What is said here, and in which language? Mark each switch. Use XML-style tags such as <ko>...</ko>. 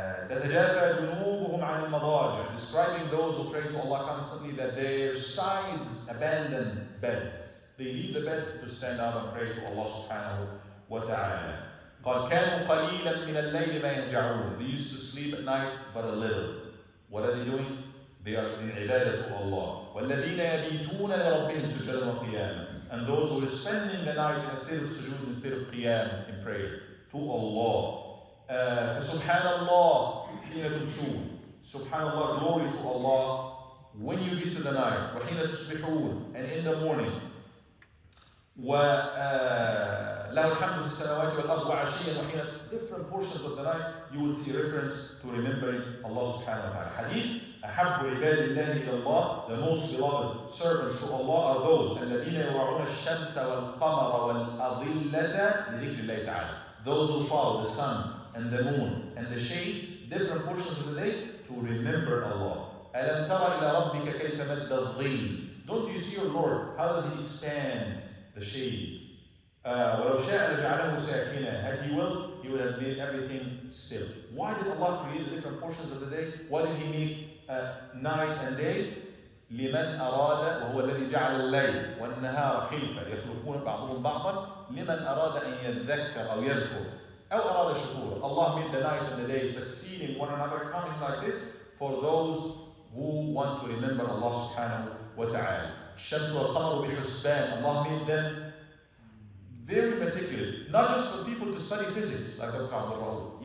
<ar>تتجافى جنوبهم عن المضاجع,</ar> <en>describing those who pray to Allah constantly that their sides abandon beds. They leave the beds to stand up and pray to Allah subhanahu wa ta'ala.</en> <ar>قال كانوا قليلا من الليل ما يهجعون.</ar> <en>They used to sleep at night but a little. What are they doing? They are in ibadah to Allah.</en> <ar>والذين يبيتون لربهم سجدا وقياما.</ar> <en>And those who are spending the night in a state of sujood instead of qiyam, in prayer to Allah.</en> <ar>فسبحان الله حين تمسون.</ar> <en>Subhanallah, glory to Allah when you get to the night.</en> <ar>وحين تصبحون,</ar> <en>and in the morning.</en> <ar>وله الحمد في السماوات والأرض وعشيا وحين.</ar> <en>Different portions of the night you will see reference to remembering Allah subhanahu wa ta'ala.</en> <ar>Hadith, أحب عباد الله إلى الله,</ar> <en>the most beloved servants to Allah are those</en> <ar>الذين يراعون الشمس والقمر والأظلة لذكر الله تعالى.</ar> <en>Those who follow the sun and the moon and the shades, different portions of the day, to remember Allah.</en> <ar>ألم تر إلى ربك كيف مد الظل.</ar> <en>Don't you see your Lord? How does He stand the shade?</en> <ar>ولو شاء لجعله ساكنا.</ar> <en>Had He will, He would have made everything still. Why did Allah create the different portions of the day? Why did He make night and day?</en> <ar>لمن أراد, وهو الذي جعل الليل والنهار خلفة يخلفون بعضهم بعضا لمن أراد أن يذكر أو يذكر أو أراد شكورا.</ar> <en>Allah made the night and the day succeeding one another, coming like this, for those who want to remember Allah subhanahu wa ta'ala.</en> <ar>الشمس والقمر بحسبان.</ar> <en>Allah made them very meticulous, not just for people to study physics, like Dr. Abdul Rauf.</en>